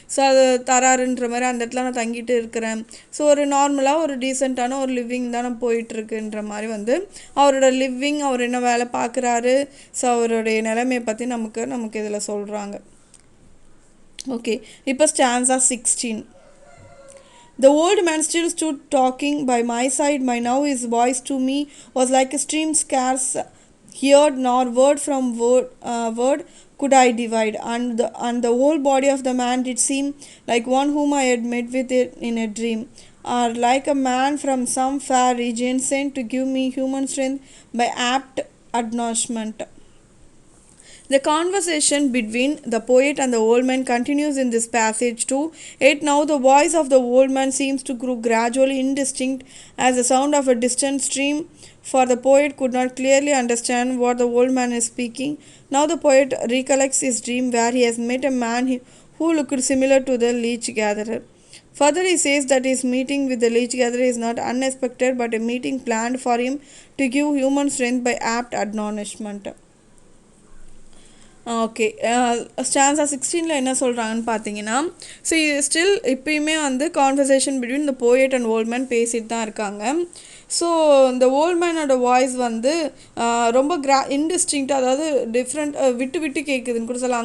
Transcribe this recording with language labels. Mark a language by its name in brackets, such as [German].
[Tamil] So அது தராருன்ற மாதிரி அந்த இடத்துல நான் தங்கிட்டு இருக்கிறேன். ஸோ ஒரு நார்மலாக ஒரு டீசெண்டான ஒரு லிவிங் தான் நான் போயிட்டுருக்குன்ற மாதிரி வந்து அவரோட லிவிங், அவர் என்ன வேலை பார்க்குறாரு, ஸோ அவருடைய நிலைமையை பற்றி நமக்கு இதில் சொல்கிறாங்க. ஓகே, இப்போ stanza 16. [English] The old man still stood talking by my side. By now his voice to me was like a stream, scarce heard, nor word from word could I divide. And the whole body of the man did seem like one whom I had met with it in a dream, or like a man from some far region sent to give me human strength by apt admonishment. The conversation between the poet and the old man continues in this passage too. Yet now the voice of the old man seems to grow gradually indistinct as the sound of a distant stream, for the poet could not clearly understand what the old man is speaking. Now the poet recollects his dream where he has met a man who looked similar to the leech gatherer. Further he says that his meeting with the leech gatherer is not unexpected but a meeting planned for him to give human strength by apt admonishment. [Tamil] Okay, stanza 16 என்ன சொல்கிறாங்கன்னு பார்த்தீங்கன்னா, so still இப்போயுமே வந்து [English] conversation between the poet and old man [Tamil] பேசிட்டு தான் இருக்காங்க. So இந்த volt மேனோட voice வந்து ரொம்ப இன்டிஸ்டிங்க்டாக, அதாவது டிஃப்ரெண்ட் விட்டு விட்டு கேட்குதுன்னு கூட சொல்லலாம்.